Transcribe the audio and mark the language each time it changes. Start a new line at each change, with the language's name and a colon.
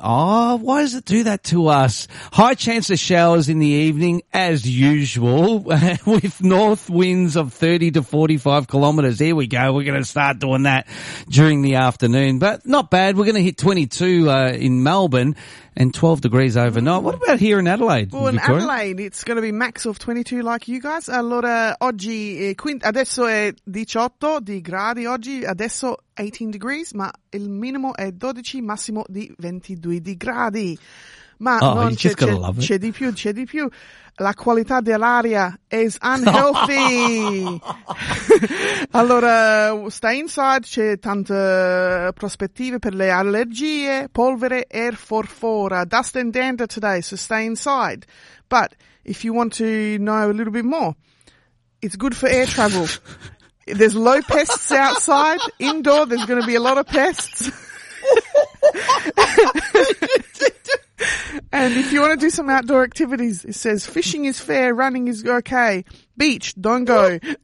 English: Oh, why does it do that to us? High chance of showers in the evening, as usual, with north winds of 30 to 45 kilometres. Here we go. We're going to start doing that during the afternoon. But not bad. We're going to hit 22 in Melbourne. And 12 degrees overnight. What about here in Adelaide? Well, in Adelaide, it's going to be max of 22 like you guys.
Italian: Allora, oggi, adesso è 18 di gradi, oggi adesso
English: 18 degrees,
Italian: ma il minimo è 12, massimo di 22 di gradi. Ma oh, non
English: you just gotta love it.
Italian: C'è di più. La qualità dell'aria
English: is unhealthy.
Italian: Allora,
English: stay inside,
Italian: c'è tante prospettive per le allergie, polvere e forfora.
English: Dust and dander today, so stay inside. But if you want to know a little bit more, it's good for air travel. There's low pests outside. Indoor, there's going to be a lot of pests. And if you want to do some outdoor activities, it says fishing is fair, running is okay, beach, don't go.